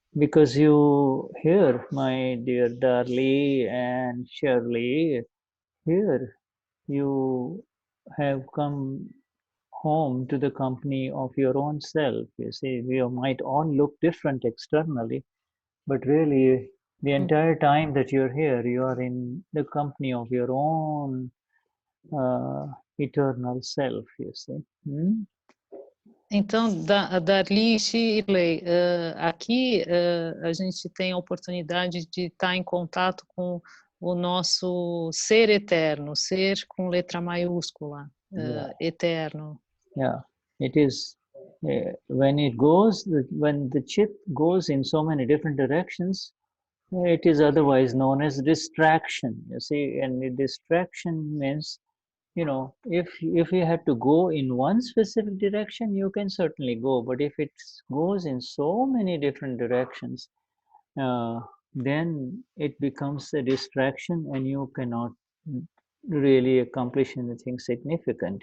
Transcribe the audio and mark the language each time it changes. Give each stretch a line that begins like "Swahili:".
English: Because you here, my dear Darli and Shirley, here you have come home to the company of your own self. You see, we might all look different externally, but really the entire time that you're here, you are in the company of your own eternal self, you see.
Portuguese: Então, Darli e Shirley, aqui a gente tem a oportunidade de estar em contato com o nosso ser eterno, ser com letra maiúscula, eterno.
English: Yeah, it is when the chit goes in so many different directions, it is otherwise known as distraction, you see, and the distraction means, if you had to go in one specific direction, you can certainly go, but if it goes in so many different directions, then it becomes a distraction and you cannot really accomplish anything significant.